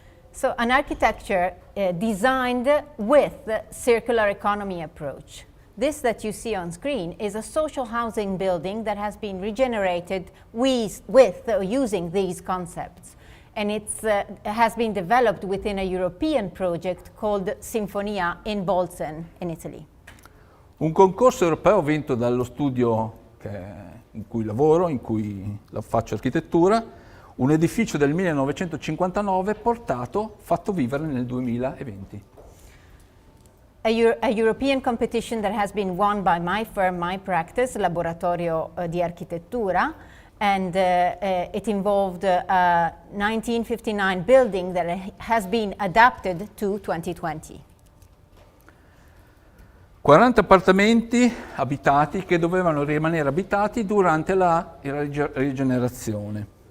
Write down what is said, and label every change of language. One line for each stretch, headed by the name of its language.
English: So an architecture designed with the circular economy approach. This that you see on screen is a social housing building that has been regenerated using these concepts. And it has been developed within a European project called Sinfonia in Bolzano, in Italy.
Italian: Un concorso europeo vinto dallo studio in cui lavoro, in cui faccio architettura, un edificio del 1959 fatto vivere nel 2020.
English: A European competition that has been won by my firm, my practice, Laboratorio di Architettura, and it involved a 1959 building that has been adapted to 2020.
Italian: 40 appartamenti abitati che dovevano rimanere abitati durante la rigenerazione.